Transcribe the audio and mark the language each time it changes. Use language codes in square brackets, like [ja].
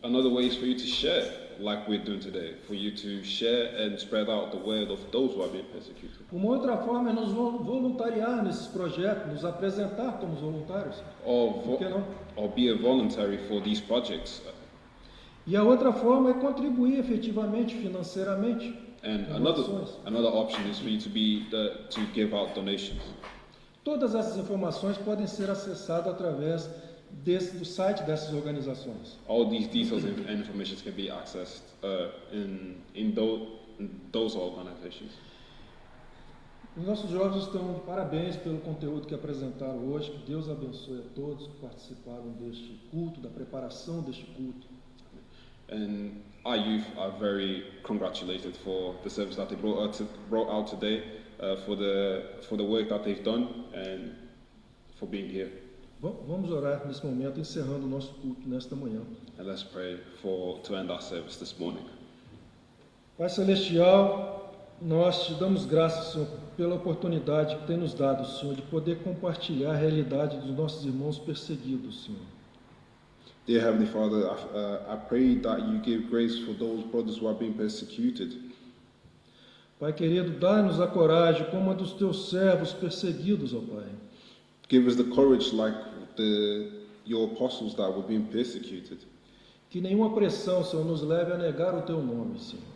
[en] Another way is for you to share, like we're doing today, for you to share and spread out the word of those who are being persecuted. [pt] Uma outra forma é nos voluntariar nesses projetos, nos apresentar como voluntários. Por que não? [en] Or be a voluntary for these projects. [pt] E a outra forma é contribuir efetivamente, financeiramente. [en] And another option is for you to give out donations. [pt] Todas essas informações podem ser acessadas através do site dessas organizações. [en] All these details and information can be accessed in those organizations. [pt] Os nossos jovens estão de parabéns pelo conteúdo que apresentaram hoje. Que Deus abençoe a todos que participaram deste culto, da preparação deste culto. [en] And our youth are very congratulated for the service that they brought out today, for the work that they've done, and for being here. [pt] Vamos orar nesse momento, encerrando o nosso culto nesta manhã. [en] And let's pray to end our service this morning. [pt] Pai Celestial, nós te damos graças, Senhor, pela oportunidade que tem nos dado, Senhor, de poder compartilhar a realidade dos nossos irmãos perseguidos, Senhor. [en] Dear Heavenly Father, I pray that you give grace for those brothers who are being persecuted. [pt] Pai querido, dá-nos a coragem como a dos teus servos perseguidos, ó Pai. [en] Give us the courage like your apostles that were being persecuted. [pt] Que nenhuma pressão, Senhor, nos leve a negar o teu nome, Senhor.